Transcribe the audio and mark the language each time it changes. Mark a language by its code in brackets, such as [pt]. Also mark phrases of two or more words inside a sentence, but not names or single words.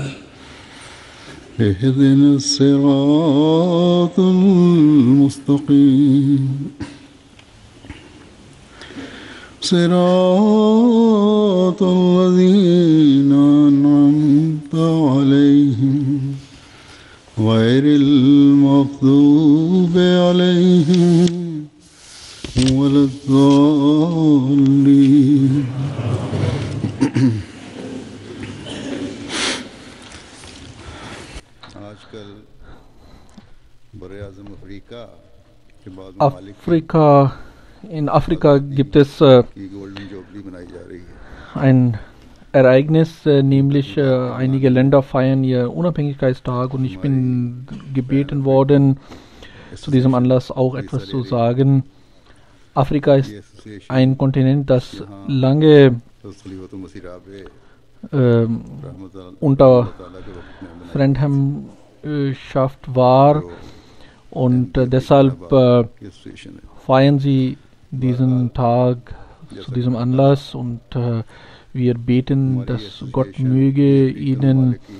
[ar] اهدنا الصراط المستقيم صراط الذين أنعمت عليهم غير المغضوب عليهم ولا الضالين. [ur] آج کل برِاعظم افریقہ کے بعد [de] Afrika, in Afrika gibt es [ur] की [en] golden jubilee [ur] منائی جا رہی ہے. [de] ein Ereignis, nämlich einige Länder feiern ihr Unabhängigkeitstag und ich bin gebeten worden, zu diesem Anlass auch etwas zu sagen. Afrika ist ein Kontinent, das lange unter Fremdherrschaft war und deshalb feiern sie diesen Tag zu diesem Anlass und wir beten, dass Gott möge ihnen